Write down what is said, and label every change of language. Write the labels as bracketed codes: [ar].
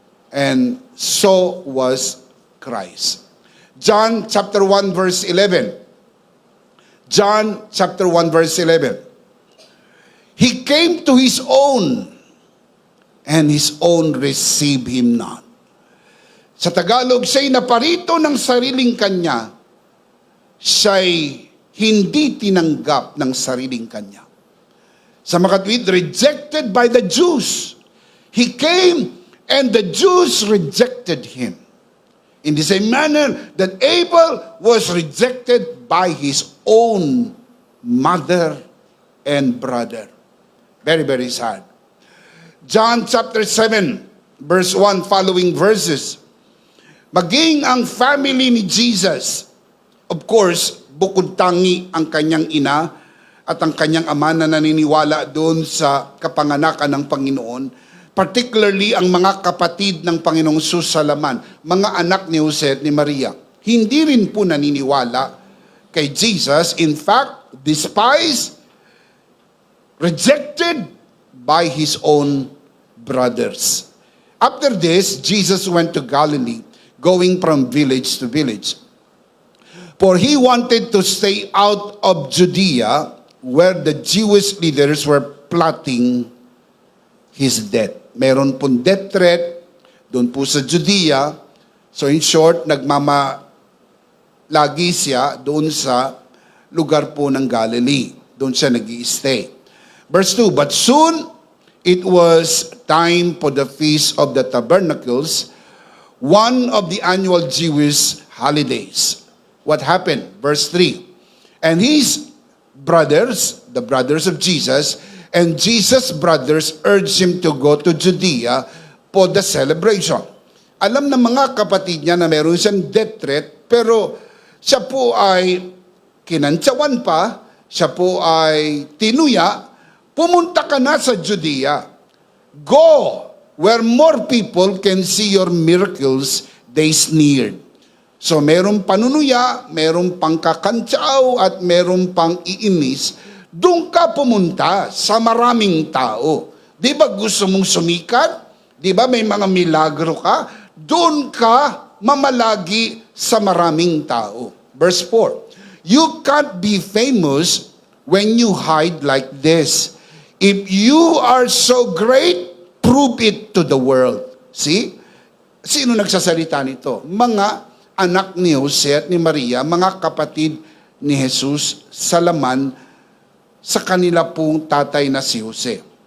[en] And so was Christ. John chapter 1 verse 11. John chapter 1 verse 11. He came to his own, and his own received him not. [tl] Sa Tagalog, siya'y naparito ng sariling kanya, siya'y hindi tinanggap ng sariling kanya. Sa makatwid, [en] rejected by the Jews. He came and the Jews rejected him. In the same manner that Abel was rejected by his own mother and brother. Very, very sad. John chapter 7, verse 1, following verses. [tl] Maging ang family ni Jesus, [en] of course, [tl] bukod tangi ang kanyang ina at ang kanyang ama na naniniwala doon sa kapanganakan ng Panginoon, particularly ang mga kapatid ng Panginoong Jesus sa laman, mga anak ni Jose at ni Maria, hindi rin po naniniwala kay Jesus. [en] In fact, despised, rejected by his own brothers. After this, Jesus went to Galilee, going from village to village. For he wanted to stay out of Judea, where the Jewish leaders were plotting his death. [tl] Meron pong death threat doon po sa Judea. So [en] in short, [tl] nagmamalagi siya doon sa lugar po ng Galilee. Doon siya nag-i-stay. [en] Verse 2, but soon it was time for the Feast of the Tabernacles, one of the annual Jewish holidays. What happened? Verse 3, and his brothers, the brothers of Jesus, and Jesus' brothers urged him to go to Judea for the celebration. [tl] Alam ng mga kapatid niya na meron siyang death threat, pero siya po ay kinantsawan pa, siya po ay tinuya, pumunta ka na sa Judea. [en] Go where more people can see your miracles, they sneered. [tl] So meron panunuya, meron pang kakantsaw, at meron pang iinis. Doon ka pumunta sa maraming tao. Di ba gusto mong sumikat? Di ba may mga milagro ka? Doon ka mamalagi sa maraming tao. [en] Verse 4, you can't be famous when you hide like this. If you are so great, prove it to the world. [tl] See? Sino nagsasalita nito? Mga anak ni Jose at ni Maria, mga kapatid ni Jesus sa laman sa kanila pong tatay na si Jose.